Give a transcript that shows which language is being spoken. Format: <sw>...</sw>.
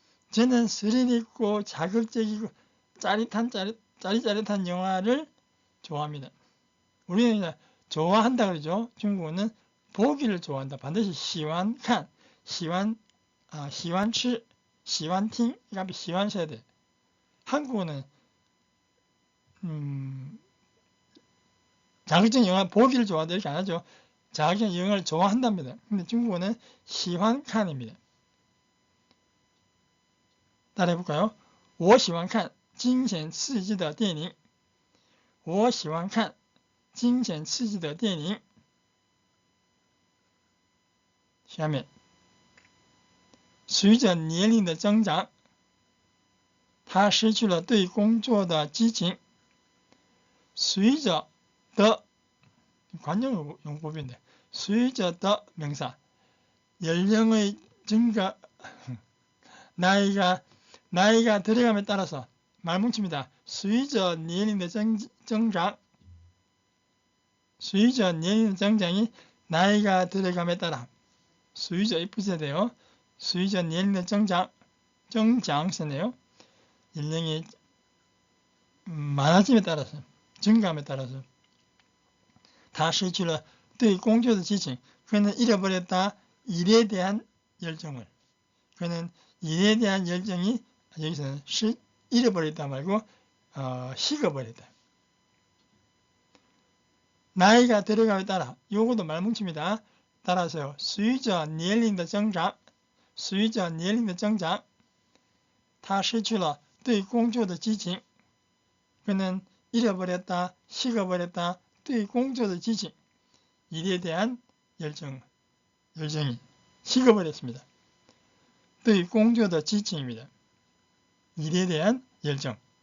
<ko>저는 스릴 있고 자극적이고 짜릿한 영화를 좋아합니다. 우리는 좋아한다 그러죠. 중국어는 보기를 좋아한다. 반드시</ko> <zh>喜欢看, 喜欢吃, 喜欢听,</zh> <ko>이거 喜欢써야 돼. 한국어는 자극적인 영화 보기를 좋아한다 이렇게 안 하죠. 자기는 영화를 좋아한답니다. 근데 중국어는 喜欢看입니다. 따라해볼까요?</ko> <zh>我喜欢看惊险刺激的电影.我喜欢看惊险刺激的电影. 下面随着年龄的增长他失去了对工作的激情.</zh> <ko>随着的 관용 용법인데 随着的 명사 연령의 증가 나이가 들어감에 따라서 말뭉칩니다.</ko> <zh>随着年龄的增长 随着年龄的增长이</zh> <ko>나이가 들어감에 따라</ko> <zh>随着이</zh> <ko>붙여야 돼요.</ko> <zh>随着年龄的增长</zh> <ko>쓰네요. 연령이 많아짐에 따라서 증감에 따라서</ko> <zh>他失去了对工作的激情.</zh> <ko>그는 잃어버렸다 일에 대한 열정을. 그는 일에 대한 열정이 여기서는 잃어버렸다 말고 식어버렸다. 나이가 들어감에 따라 요것도 말뭉칩니다. 따라서요.</ko> <zh>随着年龄的增长随着年龄的增长他失去了对工作的激情.</zh> <ko>그는 잃어버렸다 식어버렸다</ko> <zh>对工作的激情</zh> <ko>일에 대한 열정이 식어버렸습니다.</ko> <zh>对工作的激情</zh> <ko>입니다. 일에 대한 열정.</ko>